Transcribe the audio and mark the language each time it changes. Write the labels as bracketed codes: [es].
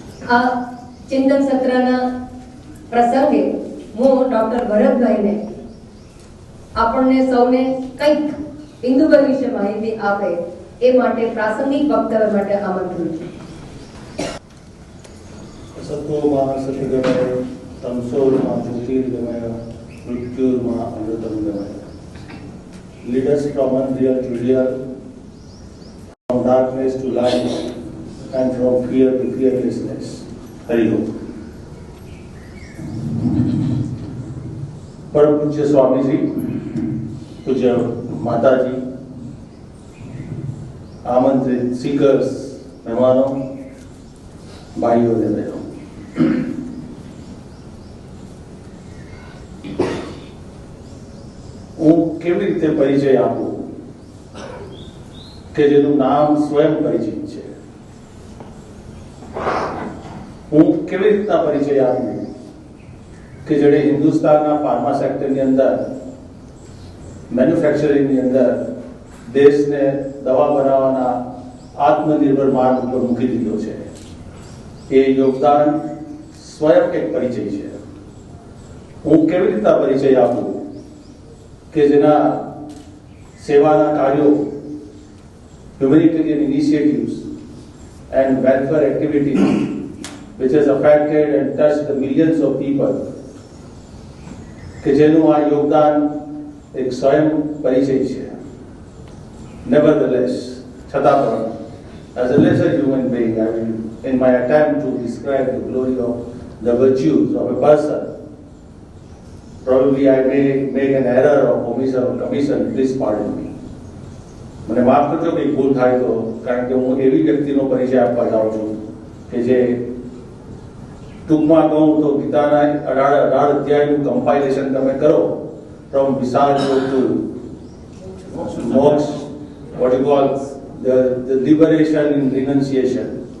[gu] આ ચિંતન સત્રના પ્રસંગે હું ડૉક્ટર ભરતભાઈને આપણને સૌને કંઈક ઇન્દુભાઈ વિશે માહિતી આપે એ માટે પ્રાસંગિક વક્તવ્ય માટે આમંત્રણ છું. [sa] સત્વમાં સત્યગમય, તમસોમાં જ્યોતિર્ગમય, મૃત્યુર્માં અમૃતમ ગમય. [en] Lead us from unreal to real, from darkness to light, and from fear to fearlessness. [sa] Hari Om. [hi] परम पूज्य स्वामी जी, पूज्य माता जी, आमंत्रित सीकर्स, मेहमानों, भाइयों और बहनों, [gu] હું કેવી રીતે પરિચય આપું કે જેનું નામ સ્વયં પરિચિત છે? હું કેવી રીતના પરિચય આપું કે જેણે હિન્દુસ્તાનના ફાર્મા સેક્ટરની અંદર, મેન્યુફેક્ચરિંગની અંદર દેશને દવા બનાવવાના આત્મનિર્ભર માર્ગ ઉપર મૂકી દીધો છે? એ યોગદાન સ્વયં એક પરિચય છે. હું કેવી રીતના પરિચય આપું કે જેના સેવાના કાર્યો, [en] humanitarian initiatives and welfare activities which has affected and touched the millions of people, [gu] કે જેનું આ યોગદાન એક સ્વયં પરિચય છે. [en] Nevertheless, [gu] છતાં પણ, [en] as a lesser human being, I will, in my attempt to describe the glory of the virtues of a person, probably I may make an error of omission or commission. Please pardon me. [gu] મને માફ કરજો કે ભૂલ થાય તો, કારણ કે હું એવી વ્યક્તિનો પરિચય આપવા જાઉં છું કે જે ટૂંકમાં કહું તો ગીતાના 18 અધ્યાયનું કમ્પાઇલેશન તમે કરો, [en] from Visarga to moksha, what you call the liberation in renunciation.